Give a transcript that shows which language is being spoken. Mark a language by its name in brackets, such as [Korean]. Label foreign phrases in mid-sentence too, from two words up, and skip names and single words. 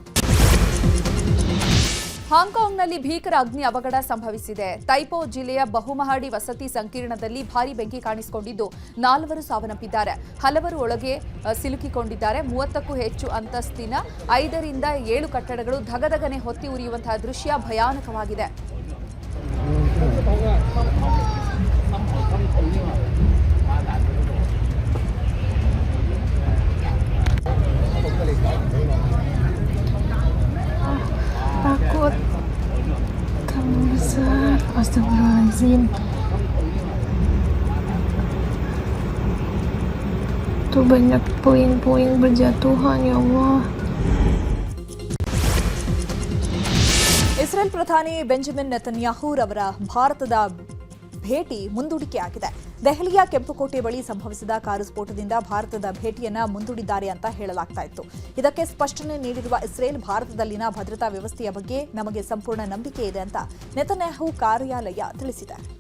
[Kannada] ಹಾಂಗ್ಕಾಂಗ್ನಲ್ಲಿ ಭೀಕರ ಅಗ್ನಿ ಅವಘಡ ಸಂಭವಿಸಿದೆ. ತೈಪೋ ಜಿಲ್ಲೆಯ ಬಹುಮಹಡಿ ವಸತಿ ಸಂಕೀರ್ಣದಲ್ಲಿ ಭಾರೀ ಬೆಂಕಿ ಕಾಣಿಸಿಕೊಂಡಿದ್ದು 4 ಸಾವನ್ನಪ್ಪಿದ್ದಾರೆ. ಹಲವರು ಒಳಗೆ ಸಿಲುಕಿಕೊಂಡಿದ್ದಾರೆ. 30ಕ್ಕೂ ಹೆಚ್ಚು ಅಂತಸ್ತಿನ 5 ರಿಂದ 7 ಕಟ್ಟಡಗಳು ಧಗಧಗನೆ ಹೊತ್ತಿ ಉರಿಯುವಂತಹ ದೃಶ್ಯ ಭಯಾನಕವಾಗಿದೆ. [Indonesian] Takut kamu besar, astagfirullahaladzim. Tuh banyak puing-puing berjatuhan, ya Allah. [Kannada] ಇಸ್ರೇಲ್ ಪ್ರಧಾನಿ ಬೆಂಜಮಿನ್ ನೆತನ್ಯಾಹು ರವರ ಭಾರತದ ಭೇಟಿ ಮುಂದೂಡಿಕೆಯಾಗಿದೆ. ದೆಹಲಿಯ ಕೆಂಪುಕೋಟೆ ಬಳಿ ಸಂಭವಿಸಿದ ಕಾರು ಸ್ಫೋಟದಿಂದ ಭಾರತದ ಭೇಟಿಯನ್ನ ಮುಂದೂಡಿದ್ದಾರೆ ಅಂತ ಹೇಳಲಾಗ್ತಾ ಇತ್ತು. ಇದಕ್ಕೆ ಸ್ಪಷ್ಟನೆ ನೀಡಿರುವ ಇಸ್ರೇಲ್, ಭಾರತದಲ್ಲಿನ ಭದ್ರತಾ ವ್ಯವಸ್ಥೆಯ ಬಗ್ಗೆ ನಮಗೆ ಸಂಪೂರ್ಣ ನಂಬಿಕೆ ಇದೆ ಅಂತ ನೆತನ್ಯಾಹು ಕಾರ್ಯಾಲಯ ತಿಳಿಸಿದೆ.